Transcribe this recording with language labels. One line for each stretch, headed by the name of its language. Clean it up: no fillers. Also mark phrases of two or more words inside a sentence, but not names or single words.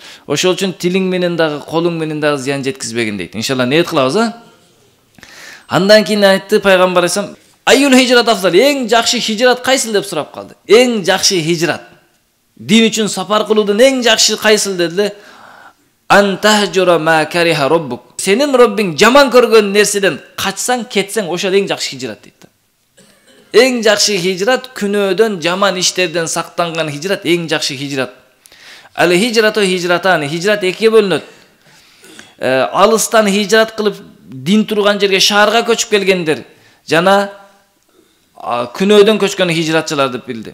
Kyrgyz: Ошол үчүн тилиң менен дагы, колуң менен дагы зыян жеткизбегин дейт. Иншалла ниет кылабыз, Андан кийин айтты пайгамбар айсам,
Arabic: "أي الهجرة أفضل",
Kyrgyz: эң жакшы хижрат кайсыл деп сурап калды. Эң жакшы хижрат. Дин үчүн сапар кылуудун эң жакшы кайсыл дедиле?
Arabic: أن تهجر ما كره ربك.
Kyrgyz: Сенин Роббиң жаман көргөн нерседен качсаң, кетсең, ошол эң жакшы хижрат дейт. Эң жакшы хижрат күнөөдөн, жаман иштерден сактанган хижрат эң жакшы хижрат.
Arabic: الهجرة هجرتان,
Kyrgyz: хижрат экиге бөлүнөт. Алыстан хижрат кылып дин турган жерге, шаарга көчүп келгендер жана күнөөдөн көчкөн хижратчылар деп билди.